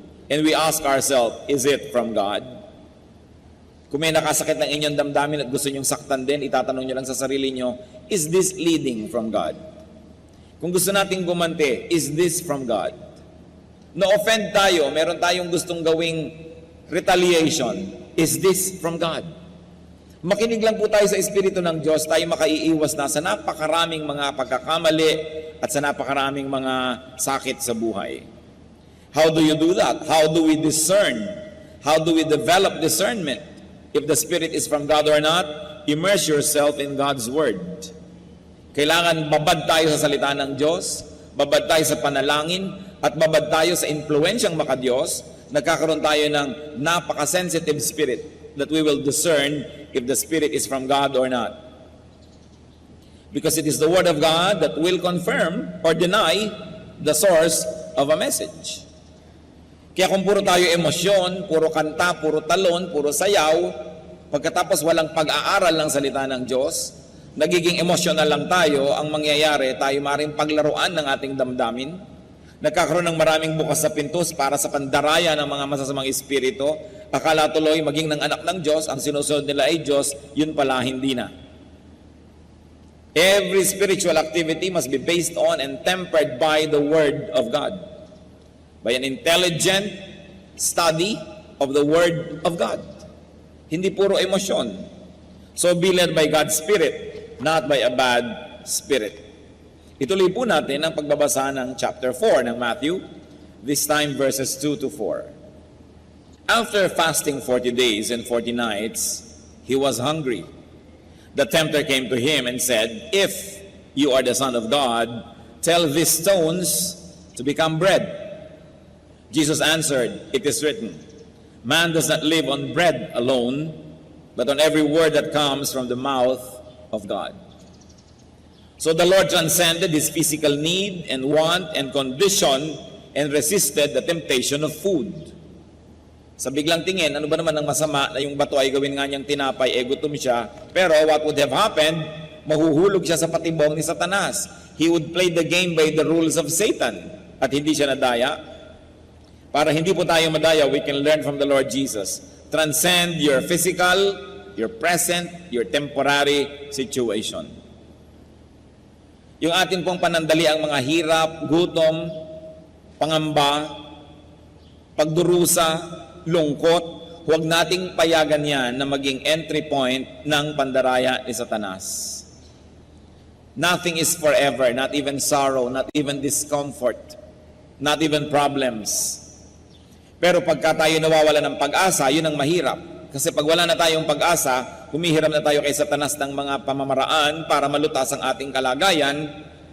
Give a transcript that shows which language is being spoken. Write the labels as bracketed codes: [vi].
[en] And we ask ourselves, is it from God? [tl] Kung may nakasakit ng inyong damdamin at gusto nyong saktan din, itatanong nyo lang sa sarili nyo, [en] is this leading from God? [tl] Kung gusto nating gumante, [en] is this from God? [tl] Na-offend tayo, meron tayong gustong gawing retaliation, is this from God? Makinig lang po tayo sa Espiritu ng Diyos, tayo makaiiwas na sa napakaraming mga pagkakamali at sa napakaraming mga sakit sa buhay. [en] How do you do that? How do we discern? How do we develop discernment? If the Spirit is from God or not, immerse yourself in God's Word. [tl] Kailangan babad tayo sa salita ng Diyos, babad tayo sa panalangin, at babad tayo sa impluensyang makadiyos, nagkakaroon tayo ng napaka-sensitive [en] spirit that we will discern if the Spirit is from God or not. Because it is the Word of God that will confirm or deny the source of a message. [tl] Kaya kung puro tayo emosyon, puro kanta, puro talon, puro sayaw, pagkatapos walang pag-aaral ng salita ng Diyos, nagiging emosyonal lang tayo, ang mangyayari, tayo maaaring paglaruan ng ating damdamin, nagkakaroon ng maraming bukas sa pintos para sa pandaraya ng mga masasamang espiritu, akala tuloy maging ng anak ng Diyos, ang sinusunod nila ay Diyos, yun pala hindi na. [en] Every spiritual activity must be based on and tempered by the Word of God. By an intelligent study of the Word of God. [tl] Hindi puro emosyon. [en] So be led by God's Spirit, not by a bad spirit. [tl] Ituloy po natin ang pagbabasa ng chapter 4 ng Matthew, [en] this time verses 2 to 4. After fasting 40 days and 40 nights, he was hungry. The tempter came to him and said, if you are the Son of God, tell these stones to become bread. Jesus answered, it is written, man does not live on bread alone, but on every word that comes from the mouth of God. So the Lord transcended his physical need and want and condition and resisted the temptation of food. [tl] Sa biglang tingin, ano ba naman ang masama na yung bato ay gawin nga niyang tinapay, gutom siya, pero [en] what would have happened? [tl] Mahuhulog siya sa patibong ni Satanas. [en] He would play the game by the rules of Satan [tl] at hindi siya nadaya. Para hindi po tayo madaya, [en] we can learn from the Lord Jesus. Transcend your physical, your present, your temporary situation. [tl] Yung atin pong panandali ang mga hirap, gutom, pangamba, pagdurusa, lungkot, huwag nating payagan yan na maging entry point ng pandaraya ni Satanas. [en] Nothing is forever, not even sorrow, not even discomfort, not even problems. [tl] Pero pagka tayo nawawala ng pag-asa, yun ang mahirap. Kasi pag wala na tayong pag-asa, humihiram na tayo kay Satanas ng mga pamamaraan para malutas ang ating kalagayan.